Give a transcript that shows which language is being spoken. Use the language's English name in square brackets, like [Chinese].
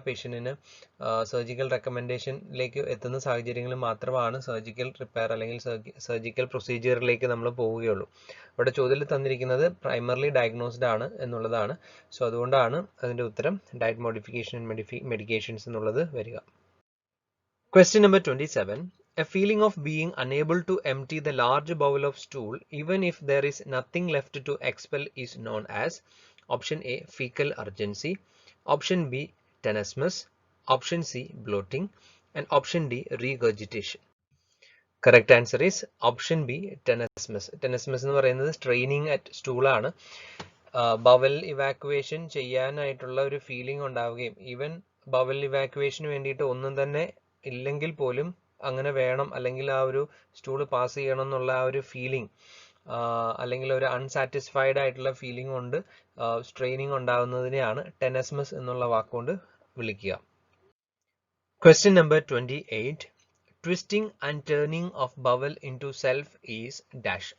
[Malayalam] പേഷ്യന്റിന് surgical റെക്കമെൻഡേഷനിലേക്ക് എത്തുന്ന സാഹചര്യങ്ങളിൽ മാത്രമാണ് സർജിക്കൽ റിപ്പയർ അല്ലെങ്കിൽ സർജിക്കൽ പ്രൊസീജിയറിലേക്ക് നമ്മൾ പോവുകയുള്ളൂ. ഇവിടെ ചോദ്യത്തിൽ തന്നിരിക്കുന്നത് പ്രൈമറിലി ഡയഗ്നോസ്ഡ് ആണ് എന്നുള്ളതാണ്. സോ അതുകൊണ്ടാണ് അതിന്റെ ഉത്തരം ഡയറ്റ് മോഡിഫിക്കേഷൻ ആൻഡ് മെഡിക്കേഷൻസ് എന്നുള്ളത് വരിക. [English] Question number 27. A feeling of being unable to empty the large bowl of stool even if there is nothing left to expel is known as option A fecal urgency, option B tenesmus, option C bloating, and option D regurgitation. Correct answer is option B tenesmus. [Malayalam] Tenesmus എന്ന് പറയുന്നത് [English] straining at stool [Malayalam] ആണ്. Bowel evacuation ചെയ്യാനായിട്ടുള്ള ഒരു feeling ഉണ്ടാവുകയും even bowel ഇവാക്യുവേഷന് വേണ്ടിയിട്ട് ഒന്നും തന്നെ ഇല്ലെങ്കിൽ പോലും അങ്ങനെ വേണം അല്ലെങ്കിൽ ആ ഒരു സ്റ്റൂൾ പാസ് ചെയ്യണം എന്നുള്ള ആ ഒരു ഫീലിംഗ് അല്ലെങ്കിൽ ഒരു അൺസാറ്റിസ്ഫൈഡ് ആയിട്ടുള്ള ഫീലിംഗ് കൊണ്ട് സ്ട്രെയിനിങ് ഉണ്ടാകുന്നതിനെയാണ് ടെനസ്മസ് എന്നുള്ള വാക്കുകൊണ്ട് വിളിക്കുക. Question number 28. Twisting and turning of bowel into self is dash.